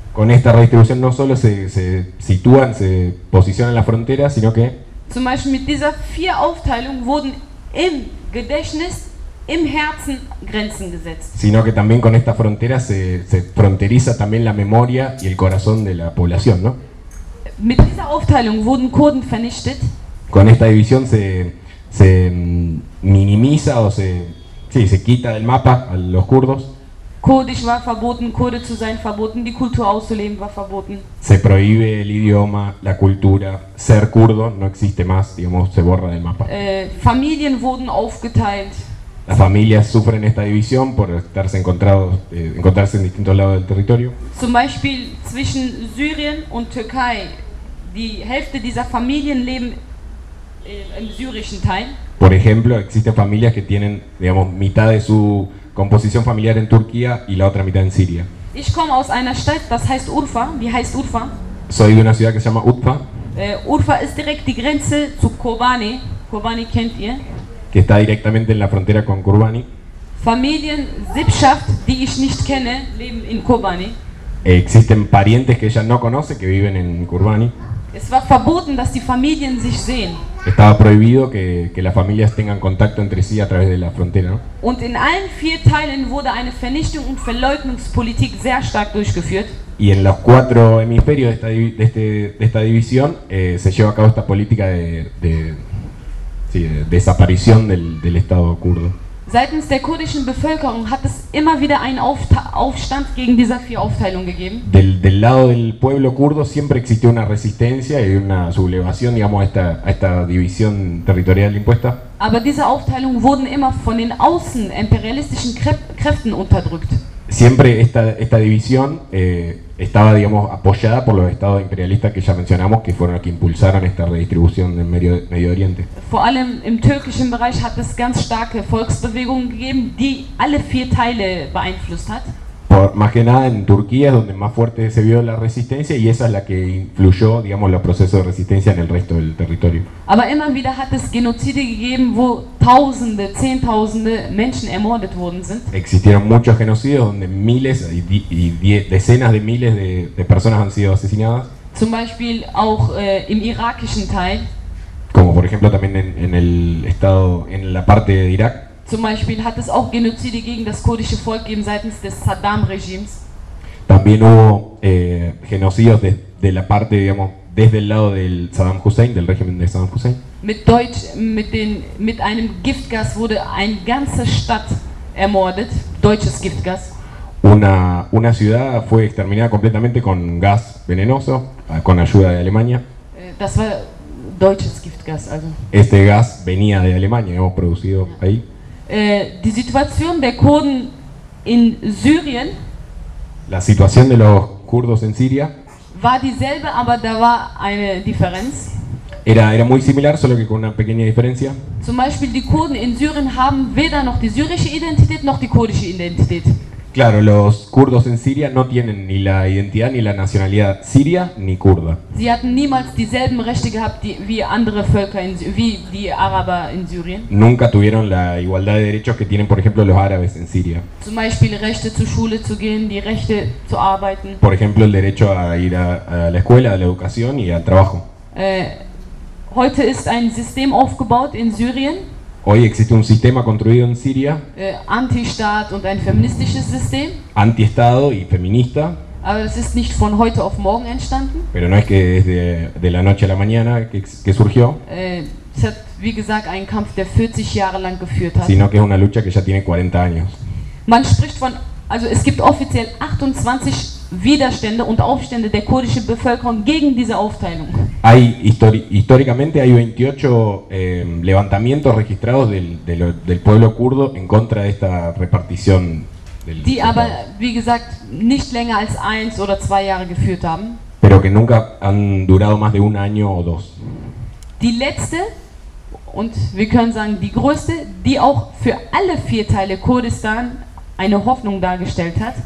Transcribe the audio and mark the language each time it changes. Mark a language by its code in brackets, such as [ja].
[es] con esta redistribución no solo se sitúan, se posicionan en la frontera, sino que [de] zum Beispiel mit dieser vier Aufteilung wurden im Gedächtnis, im Herzen Grenzen gesetzt. [es] Sino que también con esta frontera se fronteriza también la memoria y el corazón de la población, ¿no? [de] Mit dieser Aufteilung wurden Kurden vernichtet. [es] Con esta división se minimiza o se quita del mapa a los kurdos. [de] Kurdisch war verboten, Kurde zu sein verboten, die Kultur auszuleben war verboten. [es] Se prohíbe el idioma, la cultura, ser kurdo no existe más, digamos, se borra del mapa. [de] Familien wurden aufgeteilt. [es] Las familias sufren esta división por encontrarse en distintos lados del territorio. [de] Zum Beispiel zwischen Syrien und Türkei. Die Hälfte dieser Familien leben im syrischen Teil. [es] Por ejemplo, existen familias que tienen, digamos, mitad de su composición familiar en Turquía y la otra mitad en Siria. [de] Ich komme aus einer Stadt, das heißt Urfa. Wie heißt Urfa? [es] Soy de una ciudad que se llama Urfa. [de] Urfa ist direkt die Grenze zu Kobane. Kobane kennt ihr? [es] Que está directamente en la frontera con Kobani. [de] Familien, Sippschaft, die ich nicht kenne, leben in Kobane. [es] Existen parientes que ella no conoce que viven en Kobani. [de] Es war verboten, dass die Familien sich sehen. [es] Estaba prohibido que las familias tengan contacto entre sí a través de la frontera, ¿no? [de] Und in allen vier Teilen wurde eine Vernichtung und Verleugnungspolitik sehr stark durchgeführt. [es] Y en los cuatro hemisferios de esta división se lleva a cabo esta política de desaparición del Estado kurdo. [de] Seitens der kurdischen Bevölkerung hat es immer wieder einen Aufstand gegen diese vier Aufteilungen gegeben. [es] Del lado del pueblo kurdo siempre existió una resistencia y una sublevación, digamos, a esta división territorial impuesta. [de] Aber diese Aufteilungen wurden immer von den außen imperialistischen Kräften unterdrückt. [es] Siempre esta división estaba, digamos, apoyada por los estados imperialistas que ya mencionamos, que fueron los que impulsaron esta redistribución del Medio Oriente. [de] Vor allem im türkischen Bereich hat es ganz starke Volksbewegungen gegeben, die alle vier Teile beeinflusst hat. [es] Más que nada en Turquía es donde más fuerte se vio la resistencia y esa es la que influyó, digamos, los procesos de resistencia en el resto del territorio. [de] Aber immer wieder hat es Genozide gegeben, wo Tausende, Zehntausende Menschen ermordet worden sind. [es] Existieron muchos genocidios donde miles y decenas de miles de personas han sido asesinadas. [de] Zum Beispiel auch im irakischen Teil. [es] Como por ejemplo también en el estado, en la parte de Irak. [de] Zum Beispiel hat es auch Genozide gegen das kurdische Volk gegeben seitens des Saddam-Regimes. [es] También hubo genocidios de la parte, digamos, desde el lado del Saddam Hussein, del régimen de Saddam Hussein. [de] Mit einem Giftgas wurde eine ganze Stadt ermordet, deutsches Giftgas. [es] Una ciudad fue exterminada completamente con gas venenoso, con ayuda de Alemania. [de] Das war deutsches Giftgas, also. [es] Este gas venía de Alemania, hemos producido ahí. [de] Die Situation der Kurden in Syrien. [es] La situación de los kurdos en Siria. [de] War dieselbe, aber da war eine Differenz. [es] Era muy similar, solo que con una pequeña diferencia. [de] Zum Beispiel die Kurden in Syrien haben weder noch die syrische Identität noch die kurdische Identität. [es] Claro, los kurdos en Siria no tienen ni la identidad ni la nacionalidad siria ni kurda. [de] Sie hatten niemals dieselben Rechte gehabt wie andere Völker wie die Araber in Syrien. [es] Nunca tuvieron la igualdad de derechos que tienen, por ejemplo, los árabes en Siria. [de] Zum Beispiel Rechte zur Schule zu gehen, die Rechte zu arbeiten. [es] Por ejemplo, el derecho a ir a la escuela, a la educación y al trabajo. [de] Heute ist ein System aufgebaut in Syrien. [es] Hoy existe un sistema construido en Siria. [de] Anti-Staat und ein feministisches System. [es] Anti-Estado y feminista. [de] Aber es ist nicht von heute auf morgen entstanden. [es] Pero no es que desde de la noche a la mañana que surgió. [de] Es hat, wie gesagt, einen Kampf, der 40 Jahre lang geführt hat. [es] Sino que es una lucha que ya tiene 40 años. [de] Man spricht von, also es gibt offiziell 28 Widerstände und Aufstände der kurdischen Bevölkerung gegen diese Aufteilung. [es] Históricamente hay 28 levantamientos registrados del pueblo kurdo en contra de esta repartición. [de] Aber, wie gesagt, nicht länger als 1 oder 2 Jahre geführt haben. [es] Pero que nunca han durado más de un año o dos. [de] Die letzte und wir können sagen die größte, die auch für alle vier Teile Kurdistan eine Hoffnung dargestellt hat.